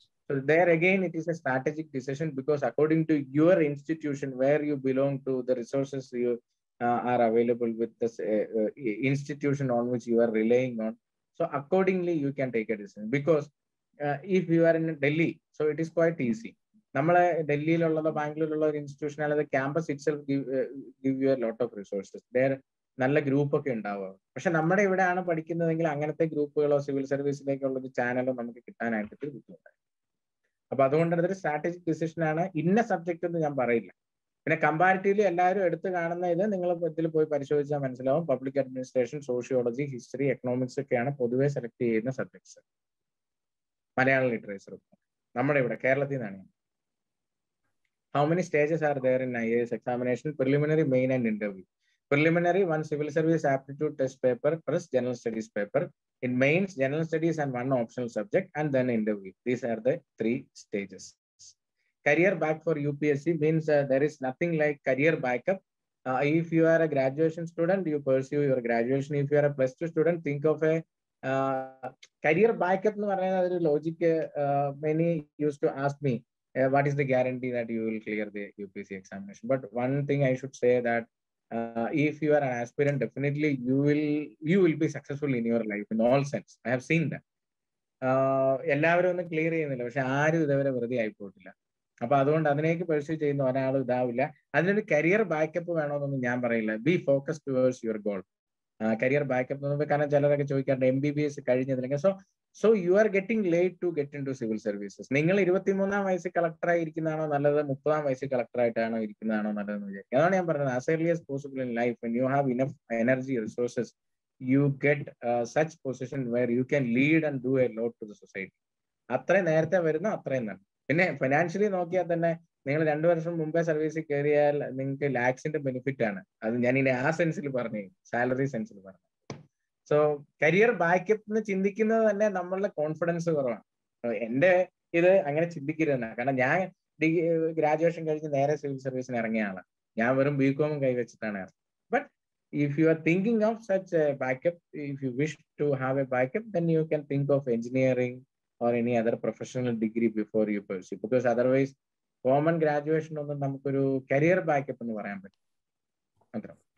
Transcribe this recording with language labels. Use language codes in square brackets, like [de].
[en] So there again, it is a strategic decision, because according to your institution where you belong to, the resources you are available with this institution on which you are relying on. So accordingly, you can take a decision. Because if you are in Delhi, so it is quite easy. [ml] നമ്മളെ ഡൽഹിയിലുള്ളതോ ബാംഗ്ലൂരിലുള്ള ഒരു institution അല്ലാതെ [en] Campus itself give you a lot of resources. [ml] There നല്ല group ഒക്കെ ഉണ്ടാവുക. പക്ഷെ നമ്മുടെ ഇവിടെയാണ് പഠിക്കുന്നതെങ്കിൽ അങ്ങനത്തെ ഗ്രൂപ്പുകളോ സിവിൽ സർവീസിലേക്കുള്ള ഒരു ചാനലോ നമുക്ക് കിട്ടാനായിട്ട് ബുദ്ധിമുട്ടാണ്. അപ്പൊ അതുകൊണ്ട് അതൊരു സ്ട്രാറ്റജിക് ഡിസിഷൻ ആണ്. ഇന്ന സബ്ജക്ട് എന്ന് ഞാൻ പറയില്ല. പിന്നെ കമ്പാരിറ്റീവ്ലി എല്ലാവരും എടുത്ത് കാണുന്ന ഇത് നിങ്ങൾ ഇതിൽ പോയി പരിശോധിച്ചാൽ മനസ്സിലാവും. Public administration, sociology, history, economics ഒക്കെയാണ് പൊതുവെ സെലക്ട് ചെയ്യുന്ന സബ്ജക്ട്സ്. മലയാളം ലിറ്ററേച്ചറും നമ്മുടെ ഇവിടെ കേരളത്തിൽ നിന്നാണ്. [en] How many stages are there in IAS examination? Preliminary, main and interview. Preliminary, 1 civil service aptitude test paper plus general studies paper. In mains, general studies and 1 optional subject, and then interview. These are the 3 stages. Career back for UPSC means there is nothing like career backup. If you are a graduation student, you pursue your graduation. If you are a +2 student, think of a career backup. Logic. Many used to ask me, what is the guarantee that you will clear the UPSC examination? But one thing I should say that if you are an aspirant, definitely you will be successful in your life in all sense. I have seen that. [ml] എല്ലാവരും ഒന്നും clear ചെയ്യുന്നില്ല, പക്ഷെ ആരും ഇതേവരെ വെറുതെ ആയിപ്പോയിട്ടില്ല. അപ്പൊ അതുകൊണ്ട് അതിനേക്ക് pursue ചെയ്യുന്ന ഒരാളും ഇതാവില്ല. അതിനൊരു കരിയർ ബാക്കപ്പ് വേണമെന്നൊന്നും ഞാൻ പറയില്ല. [en] Be focus towards your goal. [ml] Career backup എന്ന് കാരണം ചിലരൊക്കെ ചോദിക്കാറുണ്ട് MBBS കഴിഞ്ഞതില്ലെങ്കിൽ. [en] So you are getting late to get in to civil services. [ml] നിങ്ങൾ 23-ാം വയസ്സിൽ കളക്ടറായി ഇരിക്കുന്നതാണോ നല്ലത്, 30-ാം വയസ്സിൽ കളക്ടറായിട്ടാണോ ഇരിക്കുന്നതാണോ നല്ലതെന്ന് വിചാരിക്കും. അതാണ് ഞാൻ പറഞ്ഞത്. [en] As early as possible in life, when you have enough energy, resources, you get such position where you can lead and do a lot to the society. [ml] അത്രയും നേരത്തെ വരുന്നു അത്രയും നല്ല. പിന്നെ ഫിനാൻഷ്യലി നോക്കിയാൽ തന്നെ നിങ്ങൾ 2 വർഷം മുമ്പേ സർവീസിൽ കയറിയാൽ നിങ്ങൾക്ക് ലാക്സിന്റെ ബെനിഫിറ്റ് ആണ്. അത് ഞാൻ ഇനി ആ സെൻസിൽ പറഞ്ഞു, സാലറി സെൻസിൽ പറഞ്ഞു. സോ കരിയർ ബാക്കപ്പ് എന്ന് ചിന്തിക്കുന്നത് തന്നെ നമ്മളുടെ കോൺഫിഡൻസ് കുറവാണ്. എന്റെ ഇത് അങ്ങനെ ചിന്തിക്കരുതെന്നാണ്. കാരണം ഞാൻ ഗ്രാജുവേഷൻ കഴിഞ്ഞ് നേരെ സിവിൽ സർവീസിന് ഇറങ്ങിയ ആളാണ്. ഞാൻ വെറും ബികോമും കൈവച്ചിട്ടാണ്. [en] But if you are thinking of such a backup, if you wish to have a backup, then you can think of engineering or any other professional degree before you pursue. Because otherwise, common graduation [ml] ഒന്നും നമുക്കൊരു career backup എന്ന് പറയാൻ പറ്റും. അത്ര.